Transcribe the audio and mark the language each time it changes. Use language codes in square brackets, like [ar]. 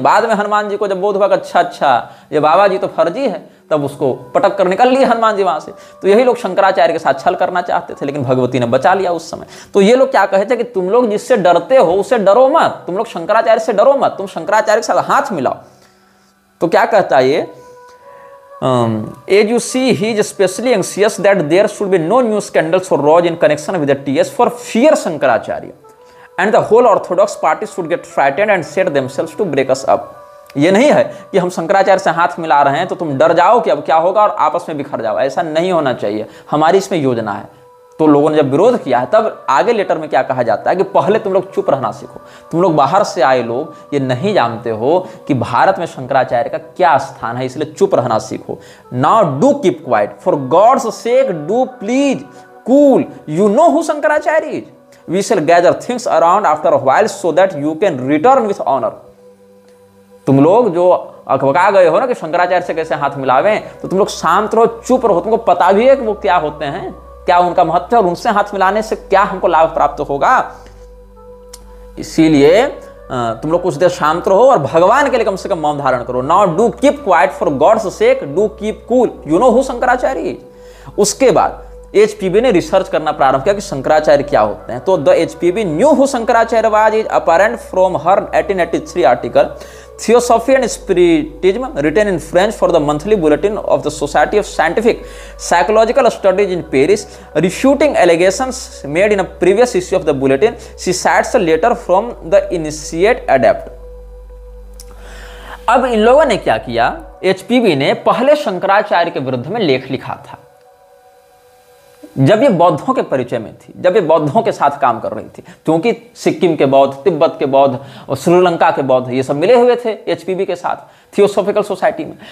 [hi] बाद में हनुमान जी को जब बोध हुआ अच्छा ये बाबा जी तो फर्जी है, तब उसको पटक कर निकल लिए हनुमान जी वहां से। तो यही लोग शंकराचार्य के साथ छल करना चाहते थे, लेकिन भगवती ने बचा लिया उस समय। तो ये लोग क्या कहे थे कि तुम लोग जिससे डरते हो उससे डरो मत, तुम लोग शंकराचार्य से डरो मत, तुम शंकराचार्य के साथ हाथ मिलाओ। तो क्या कहता है ये, [en] as you see he is especially anxious that there should be no new scandals or rows in connection with the TS for fear Shankaracharya and the whole orthodox party should get frightened and set themselves to break us up। [hi] ये नहीं है कि हम शंकराचार्य से हाथ मिला रहे हैं तो तुम डर जाओ कि अब क्या होगा और आपस में बिखर जाओ, ऐसा नहीं होना चाहिए। हमारी इसमें योजना है, तो लोगों ने जब विरोध किया है, तब आगे लेटर में क्या कहा जाता है कि पहले तुम लोग चुप रहना सीखो, तुम लोग बाहर से आए लोग ये नहीं जानते हो कि भारत में शंकराचार्य का क्या स्थान है, इसलिए चुप रहना सीखो। [en] Now do keep quiet, for God's sake do please cool, you know who Shankaracharya is, we shall gather things around after a while so that you can return with honour. [hi] तुम लोग जो अकबका गए हो ना कि शंकराचार्य से कैसे हाथ मिलावे, तो तुम लोग शांत रहो, चुप रहो, तुमको पता भी है कि वो क्या होते हैं, क्या उनका महत्व है और उनसे हाथ मिलाने से क्या हमको लाभ प्राप्त होगा। इसीलिए तुम लोग कुछ देर शांत रहो और भगवान के लिए कम से कम मौन धारण करो। [en] Now do keep quiet for God's sake, do keep cool, you know who Shankaracharya. [hi] उसके बाद एचपीवी ने रिसर्च करना प्रारंभ किया कि शंकराचार्य क्या होते हैं। [en] तो the HPB knew who Shankaracharya was is apparent from her 1883 article Theosophy and Spiritism written in French for the monthly bulletin of the Society of Scientific Psychological Studies in Paris, refuting allegations made in a previous issue of the bulletin. She cites a letter from the initiate adept. [hi] अब इन लोगों ने क्या किया, HPV ने पहले शंकराचार्य के विरुद्ध में लेख लिखा था जब ये बौद्धों के परिचय में थी, जब ये बौद्धों के साथ काम कर रही थी, क्योंकि सिक्किम के बौद्ध, तिब्बत के बौद्ध और श्रीलंका के बौद्ध ये सब मिले हुए थे एचपीवी के साथ थियोसॉफिकल सोसाइटी में।